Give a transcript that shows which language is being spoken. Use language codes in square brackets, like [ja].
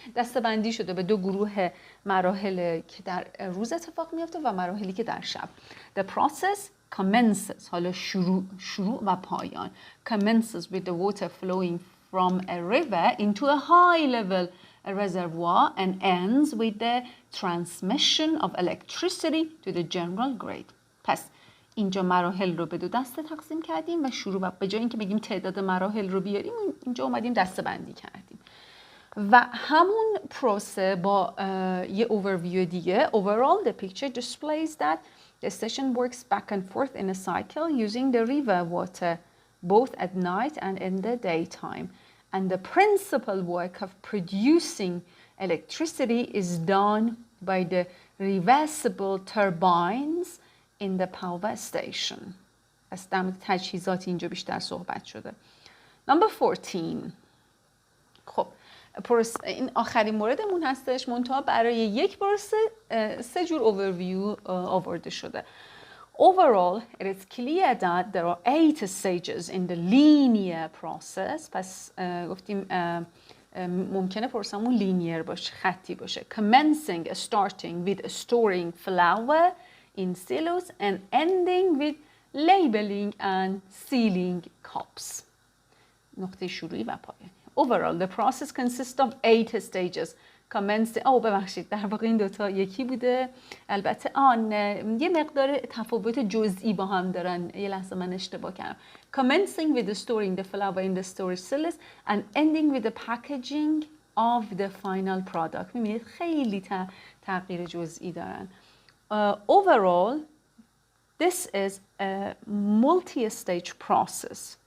[fa] دسته‌بندی شده به 2 گروه مراحل که در روز اتفاق میفته و مراحلی که در شب. [en] The process commences. [fa] حالا شروع و پایان. [en] Commences with the water flowing from a river into a high level reservoir and ends with the transmission of electricity to the general grid. [fa] پس اینجا مراحل رو به 2 دسته تقسیم کردیم و شروع و به جای اینکه بگیم تعداد مراحل رو بیاریم اینجا اومدیم دسته بندی کردیم و همون پروسه با یه overview دیگه. [en] Overall, the picture displays that the station works back and forth in a cycle using the river water both at night and in the daytime. And the principal work of producing electricity is done by the reversible turbines in the power station. [fa] پس در مورد تجهیزات اینجا بیشتر صحبت شده. [en] Number 14. [fa] خب این آخرین موردمون هستش. منتها برای یک پروسه 3 جور overview آورده شده. [en] Overall, it is clear that there are 8 stages in the linear process. [fa] پس گفتیم ممکنه پروسمون لینیر باشه، خطی باشه. [en] Commencing, starting with storing flour in silos and ending with labeling and sealing cups. [fa] نقطه شروعی و پایانی. [en] Overall, the process consists of 8 stages. [fa] ببخشید در واقع این دوتا یکی بوده. البته یه مقدار تفاوت جزئی با هم دارن. یه لحظه من اشتباه کردم. [en] Commencing with the storing the flour in the storage cellars and ending with the packaging of the final product. [fa] می‌بینید خیلی تغییر جزئی دارن. [en] Overall, this is a multi-stage process.